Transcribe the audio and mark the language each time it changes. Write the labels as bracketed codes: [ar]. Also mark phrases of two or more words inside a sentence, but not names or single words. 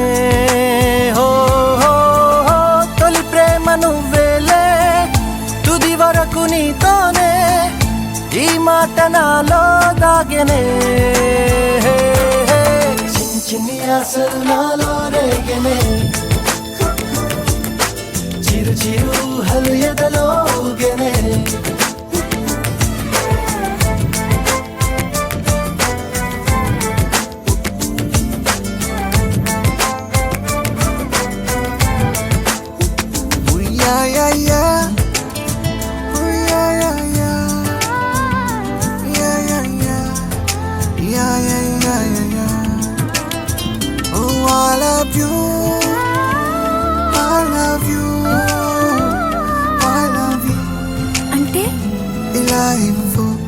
[te] హో హో హో, తొలి ప్రేమ నువ్వేలే, తుది వరకు నీతోనే, ఈ మాట నాలో దాగెనే. చిన్ని చిన్ని ఆశలు నాలో రేగెనే, చిరు చిరు ఊహలు ఎదలో ఊగెనే. [en] Yeah, yeah, yeah. Oh, yeah, yeah, yeah. Yeah, yeah, yeah. Yeah, yeah, yeah, yeah, yeah. Oh, I love you. I love you. I love you. [te] అంటే ఇలా ఇవ్వు.